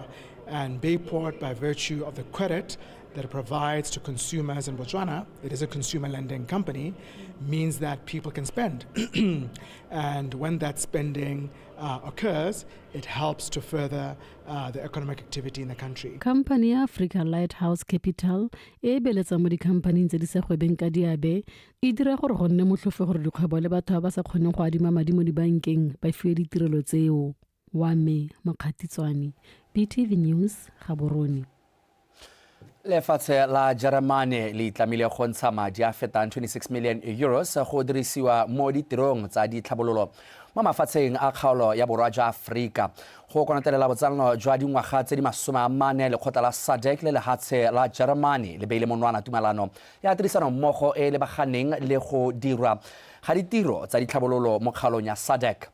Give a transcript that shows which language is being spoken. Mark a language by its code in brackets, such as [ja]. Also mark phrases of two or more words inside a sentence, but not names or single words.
[en] And Bayport, by virtue of the credit that it provides to consumers in Botswana, it is a consumer lending company, means that people can spend. And when that spending occurs, it helps to further the economic activity in the country. [tn] Company Africa Lighthouse Capital e beletsa mo dikhampaneng tse di sa gwebeng ka diabe e dira gore go nne motlhofe gore dikgwebo le batho ba sa kgoneng go adima madi mo dibankeng ba fiwe ditirelo tseo. Wa me Mokgatitswane, BTV News, Gaborone. Lefatshe la Germany le itlamile go ntsha madi a fetang 26 million euros go dirisiwa mo ditirong tsa ditlhabololo mo mafatsheng a kgaolo ya borwa jwa Afrika go konatelela botsalano jwa dingwaga tse di 40 lekgotla la SADC le lehatshe la Germany le beile monwana tumalano ya tirisano mmogo e lebaganeng le go dirwa ga ditiro tsa ditlhabololo mo kgaolong ya SADC.